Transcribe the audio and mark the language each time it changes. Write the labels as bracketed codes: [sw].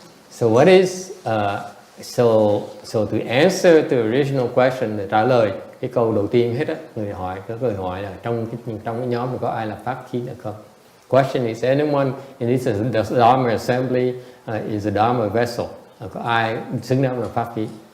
[en] So what is so to answer the original question, [vi] để trả lời cái câu đầu tiên hết á, người hỏi là trong cái nhóm có ai là pháp khí nữa không? [en] Question is, anyone in this Dharma assembly is a Dharma vessel? [vi] Có ai xứng đáng là pháp khí?